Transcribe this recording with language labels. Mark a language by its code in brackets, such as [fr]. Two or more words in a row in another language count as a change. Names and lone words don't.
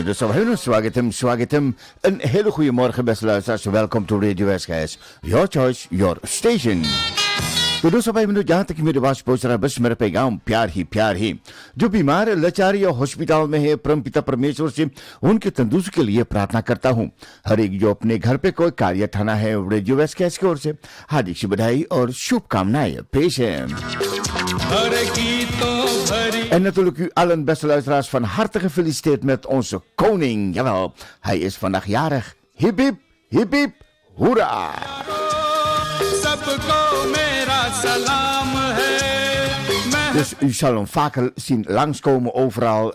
[nl] Dus swagatam. Een hele goede morgen, beste luisteraars. [en] Welkom to Radio SKS. Your choice, your station. [hi] तो 205 मिनट जहाँ तक मेरे पास पहुंच रहा है बस मेरा पैगाम प्यार ही जो बीमार लाचारी या हॉस्पिटल में है परमपिता परमेश्वर से उनके तंदुरुस्ती के लिए प्रार्थना करता हूँ। हर एक जो अपने घर पे कोई कार्य थाना है रेडियो एसकेएस की ओर से हार्दिक बधाई और शुभकामनाएं पेश है। हर गीतों [nl] En natuurlijk u allen, beste luisteraars, van harte gefeliciteerd met onze koning. Jawel, hij is vandaag jarig. Hip hip, hip hip, hoera! Dus u zal hem vaker zien langskomen overal.